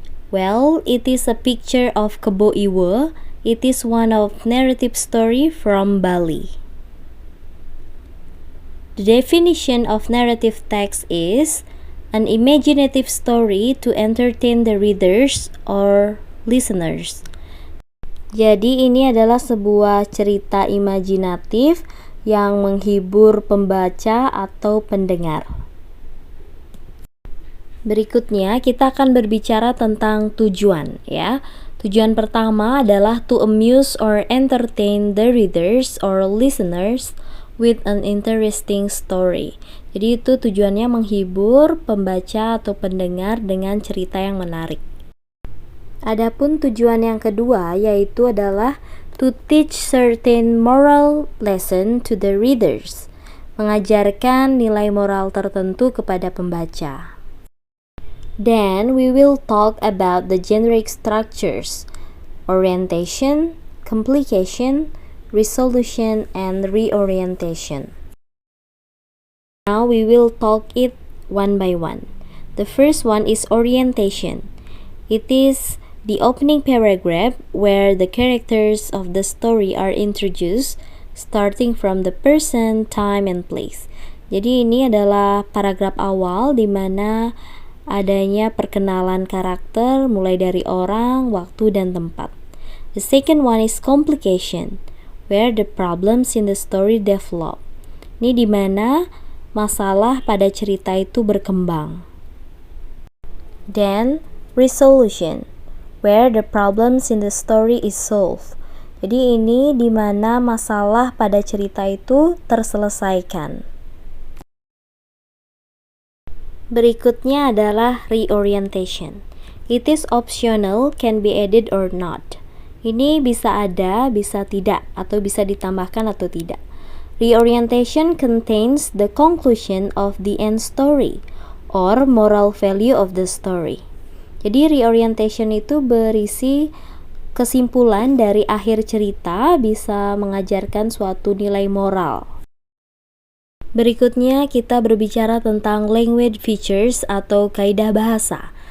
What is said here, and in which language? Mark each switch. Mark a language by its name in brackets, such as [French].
[English] Well, it is a picture of Kebo Iwo. It is one of narrative story from Bali. The definition of narrative text is an imaginative story to entertain the readers or listeners. [Indonesian] Jadi ini adalah sebuah cerita imajinatif yang menghibur pembaca atau pendengar. Berikutnya kita akan berbicara tentang tujuan ya. Tujuan pertama adalah [English] to amuse or entertain the readers or listeners with an interesting story. [Indonesian] Jadi itu tujuannya menghibur pembaca atau pendengar dengan cerita yang menarik. Adapun tujuan yang kedua yaitu adalah [English] to teach certain moral lesson to the readers, [Indonesian] mengajarkan nilai moral tertentu kepada pembaca. [English] Then we will talk about the generic structures, orientation, complication, resolution, and reorientation. Now we will talk it one by one. The first one is orientation. It is the opening paragraph where the characters of the story are introduced starting from the person, time, and place. [Indonesian] Jadi ini adalah paragraf awal di mana adanya perkenalan karakter mulai dari orang, waktu, dan tempat. [English] The second one is complication, where the problems in the story develop. [Indonesian] Ini di mana masalah pada cerita itu berkembang. [English] Then resolution, where the problems in the story is solved. [Indonesian] Jadi ini di mana masalah pada cerita itu terselesaikan. Berikutnya adalah reorientation. [English] It is optional, can be added or not. [Indonesian] Ini bisa ada, bisa tidak, atau bisa ditambahkan atau tidak. [English] Reorientation contains the conclusion of the end story or moral value of the story. [Indonesian] Jadi reorientation itu berisi kesimpulan dari akhir cerita, bisa mengajarkan suatu nilai moral. Berikutnya kita berbicara tentang language features atau kaidah bahasa.